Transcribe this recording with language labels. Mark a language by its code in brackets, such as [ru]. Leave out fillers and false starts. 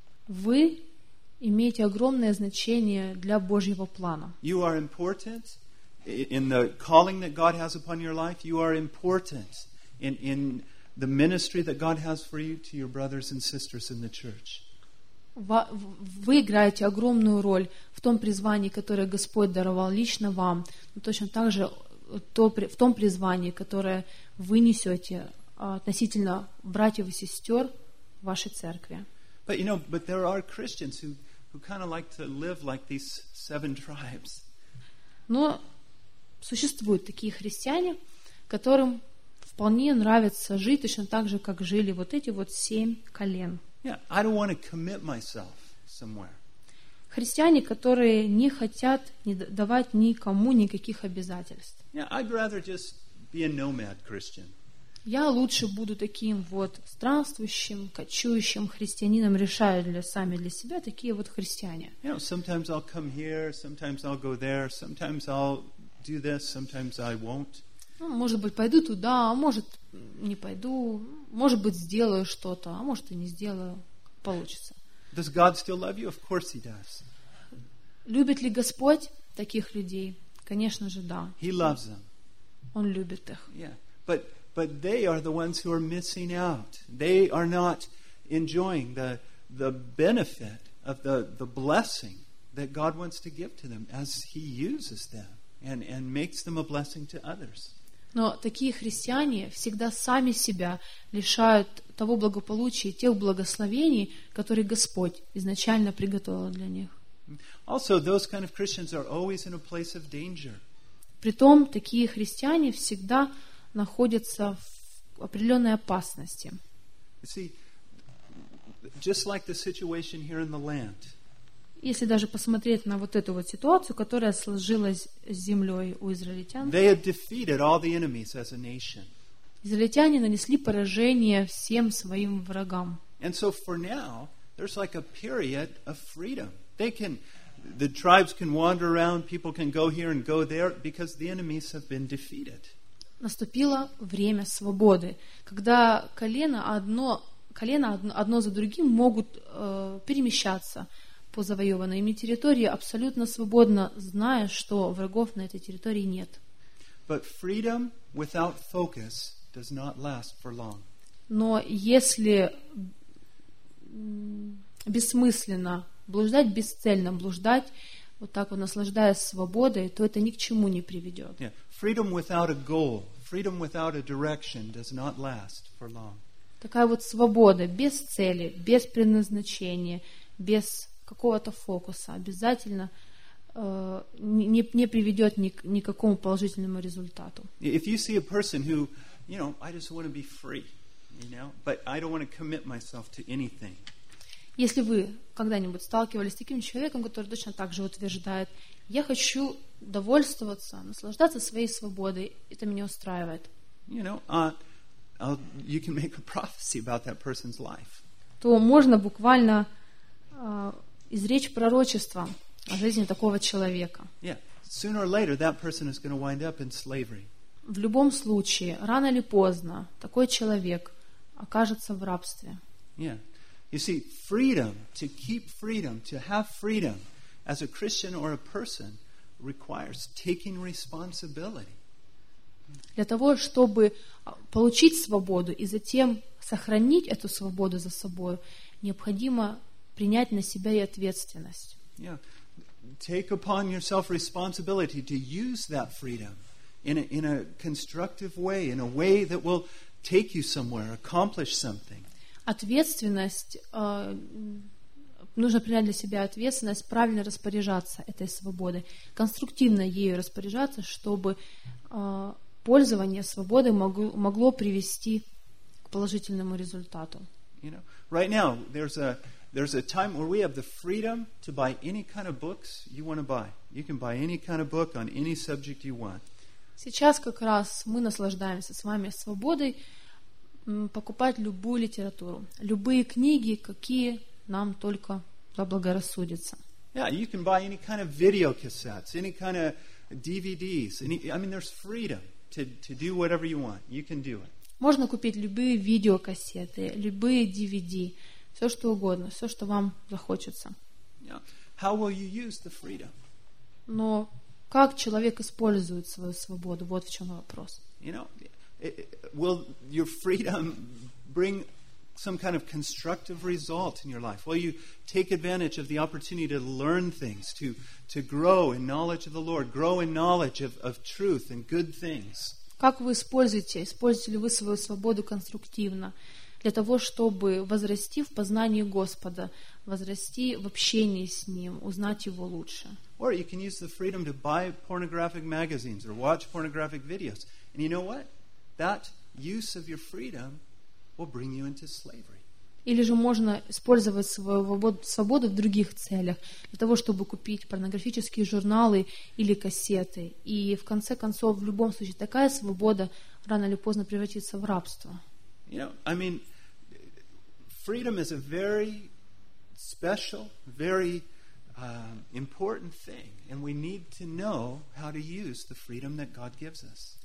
[ru] Вы имеете огромное значение для Божьего плана. [en] You are important in the calling that God has upon your life. You are important in the ministry that God has for you to your brothers and sisters in the church. [ru] Вы играете огромную роль в том призвании, которое Господь даровал лично вам, но точно так же в том призвании, которое вы несете относительно братьев и сестер в вашей церкви. [en] But you know, but there are Christians who kind of like to live like these seven tribes. [ru] Но существуют такие христиане, которым вполне нравится жить точно так же, как жили вот эти вот семь колен. [en] Yeah, I don't want to commit myself somewhere. [ru] Христиане, которые не хотят давать никому никаких обязательств. [en] Yeah, I'd rather just be a nomad Christian. [ru] Я лучше буду таким вот странствующим, кочующим христианином, решаю для сами для себя такие вот христиане. [en] You know, sometimes I'll come here, sometimes I'll go there, sometimes I'll do this, sometimes I won't. [ru] Ну, может быть, пойду туда, а может, не пойду, может быть, сделаю что-то, а может, и не сделаю, получится. [en] Does God still love you? Of course he does. [ru] Любит ли Господь таких людей? Конечно же, да. [en] He loves them. [ru] Он любит их. [en] Yeah. But they are the ones who are missing out. They are not enjoying the benefit of the blessing that God wants to give to them as he uses them and makes them a blessing to others. [ru] Но такие христиане всегда сами себя лишают того благополучия, тех благословений, которые Господь изначально приготовил для них. [en] Also, those kind of Christians are always in a place of danger. [ru] Притом, такие христиане всегда находятся в определенной опасности. [en] See, just like the situation here in the land. [ru] Если даже посмотреть на вот эту вот ситуацию, которая сложилась с землей у израильтян, [en] they had defeated all the enemies as a nation. [ru] Израильтяне нанесли поражение всем своим врагам. [en] And so for now, there's like a period of freedom. They can, the tribes can wander around, people can go here and go there because the enemies have been defeated. [ru] Наступило время свободы, когда колено одно за другим могут перемещаться по завоеванной ими территории абсолютно свободно, зная, что врагов на этой территории нет. [en] But freedom without focus does not last for long. [ru] Но если бессмысленно блуждать, бесцельно блуждать, вот так вот наслаждаясь свободой, то это ни к чему не приведет. [en] Yeah. Freedom without a goal, freedom without a direction does not last for long. [ru] Такая вот свобода без цели, без предназначения, без какого-то фокуса обязательно не приведет ни к какому положительному результату. [en] If you see a person who, you know, I just want to be free, you know, but I don't want to commit myself to anything. [ru] Если вы когда-нибудь сталкивались с таким человеком, который точно так же утверждает, я хочу довольствоваться, наслаждаться своей свободой, это меня устраивает. [en] You know, you can make a prophecy about that person's life. [ru] То можно буквально изречь пророчество о жизни такого человека. [en] Yeah. Sooner or later that person is going to wind up in slavery. [ru] В любом случае, рано или поздно, такой человек окажется в рабстве. [en] Yeah. You see, freedom, to keep freedom, to have freedom as a Christian or a person requires taking responsibility. [ru] Для того, чтобы получить свободу и затем сохранить эту свободу за собой, необходимо принять на себя и ответственность. [en] Yeah. Take upon yourself responsibility to use that freedom in a constructive way, in a way that will take you somewhere, accomplish something. [ru] Ответственность, нужно принять для себя ответственность, правильно распоряжаться этой свободой, конструктивно ею распоряжаться, чтобы пользование свободой могло привести к положительному результату. [en] You know, right now, there's a time where we have the freedom to buy any kind of books you want to buy. You can buy any kind of book on any subject you want. [ru] Сейчас как раз мы наслаждаемся с вами свободой покупать любую литературу, любые книги, какие нам только заблагорассудится. [en] Yeah, you can buy any kind of video cassettes, any kind of DVDs. There's freedom to do whatever you want. You can do it. [ru] Можно купить любые видеокассеты, любые DVD, все что угодно, все что вам захочется. [en] How will you use the freedom? [ru] Но как человек использует свою свободу? Вот в чем вопрос. [en] You know, will your freedom bring some kind of constructive result in your life? Will you take advantage of the opportunity to learn things, to grow in knowledge of the Lord, grow in knowledge of truth and good things? [ru] Как вы используете? Используете ли вы свою свободу конструктивно для того, чтобы возрасти в познании Господа, возрасти в общении с Ним, узнать Его лучше? [en] Or you can use the freedom to buy pornographic magazines or watch pornographic videos. And you know what? That use of your freedom will bring you into slavery. [ru] Или же можно использовать свою свободу в других целях, для того, чтобы купить порнографические журналы или кассеты. И в конце концов, в любом случае, такая свобода рано или поздно превратится в рабство. [en] You know, I mean, freedom is a very special, very important thing, and we need to know how to use the freedom that God gives us.